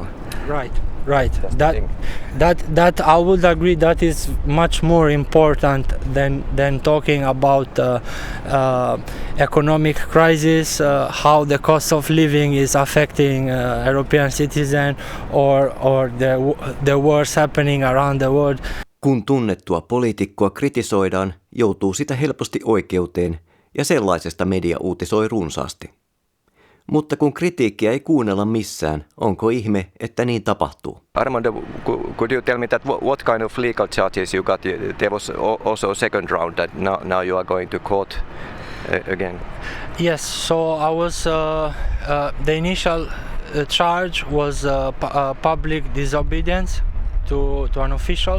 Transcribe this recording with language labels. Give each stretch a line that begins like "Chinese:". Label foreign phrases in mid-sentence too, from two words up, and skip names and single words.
English: Right. That I would agree. That is much more important than talking about economic crisis, how the cost of living is affecting European citizen, or the wars happening around the world.
Finnish: Kun tunnettua poliitikkoa kritisoidaan, joutuu sitä helposti oikeuteen, ja sellaisesta media uutisoi runsaasti. Mutta kun kritiikkiä ei kuunnella missään, onko ihme, että niin tapahtuu?
English: Armando, could you tell me that what kind of legal charges you got? There was also a second round that now you are going to court again. Yes, so I was the initial charge was public disobedience to an official.